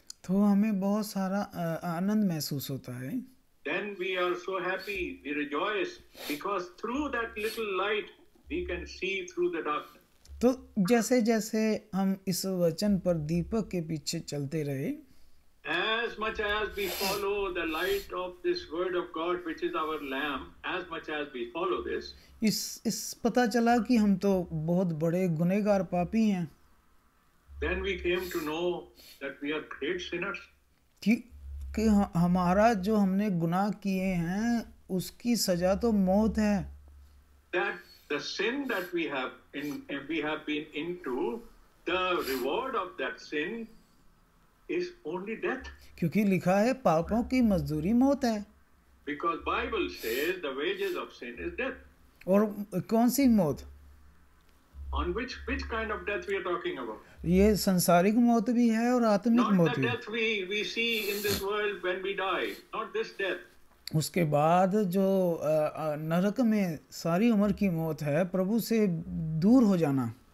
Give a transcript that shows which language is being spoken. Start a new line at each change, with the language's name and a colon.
Hindi: तो हमें बहुत सारा आनंद महसूस होता है,
English: then we are so happy, we rejoice, because through that little light we can see through the darkness.
Hindi: तो जैसे जैसे हम इस वचन पर दीपक के पीछे चलते रहे,
English: As much as we follow the light of this word of God, which is our lamp, as much as we follow this,
Hindi: इस पता चला कि हम तो बहुत बड़े गुनहगार पापी हैं,
English: then we came to know that we are great sinners.
Hindi: कि हमारा जो हमने गुनाह किए हैं उसकी सजा तो मौत है.
English: That the sin that we have been into, the reward of that sin is only death.
Hindi: क्योंकि लिखा है पापों की मजदूरी मौत है.
English: Because Bible says the wages of sin is death.
Hindi: और कौन सी मौत?
English: On which kind of death we are talking about?
Hindi: ये संसारिक मौत भी है और आत्मिक मौत
English: Not
Hindi: भी.
English: the death we see in this world when we die. Not this death.
Hindi: उसके बाद जो नरक में सारी उम्र की मौत है, प्रभु से दूर हो जाना.